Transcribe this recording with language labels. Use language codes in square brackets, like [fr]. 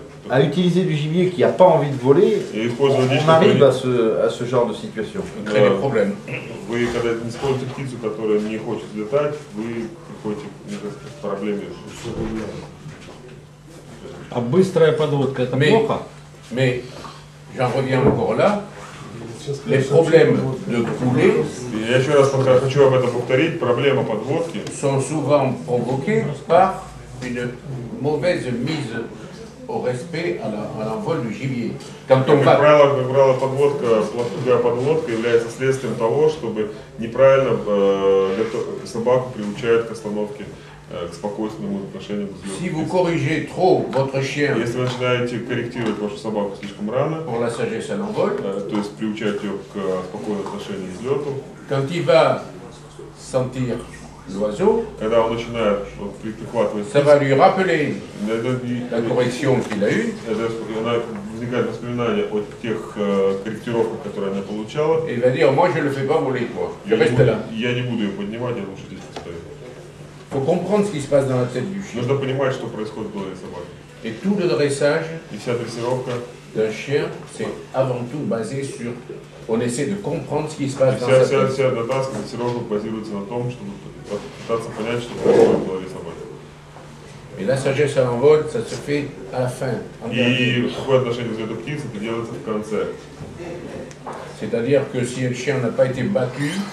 [fr] À utiliser du gibier qui n'a pas envie de voler, on arrive à ce genre de situation. [ru] Вы, когда используете птицу, которая не хочет летать, вы приходите к проблеме. А быстрая подводка это плохо? [fr] Mais j'en reviens encore là. Les problèmes de coulée [ru] Я еще раз хочу об этом повторить. Проблема подводки [fr] sont souvent provoquées par une mauvaise mise au respect à l'envol du gibier. [ru] Как правило, плохая подводка является следствием того, чтобы неправильно собаку приучают к остановке, к спокойственному отношению к взлету. [fr] Si vous corrigez trop votre chien, [ru] если вы начинаете корректировать вашу собаку слишком рано, [fr] pour la sagesse à l'envol, [ru] то есть приучать ее к спокойному отношению к взлету, [fr] quand il va sentir l'oiseau, [ru] когда он начинает прихватывать, [fr] ça va lui rappeler la correction qu'il a eue, [ru] возникает воспоминание о тех корректировках, которые она получала, [fr] et il va dire moi je le fais pas voler toi, je reste là. [ru] Я не буду ее поднимать, я лучше здесь поставлю. [fr] Il faut comprendre ce qui se passe dans la tête du chien. [ru] Нужно понимать, что происходит в голове собаки. [fr] Et tout le dressage [ru] и вся дрессировка [fr] d'un chien, c'est avant tout basé sur... On essaie de comprendre ce qui se passe dans [ru] Вся, [fr] sa tête. [ru] вся датаска все равно базируется на том, чтобы пытаться понять, что происходит в голове собаки. [fr] Et la sagesse à l'envol, ça se fait à la fin. En dernier. [ru] И какое отношение к этой птице, это делается в конце. [fr] C'est-à-dire que si le chien n'a pas été battu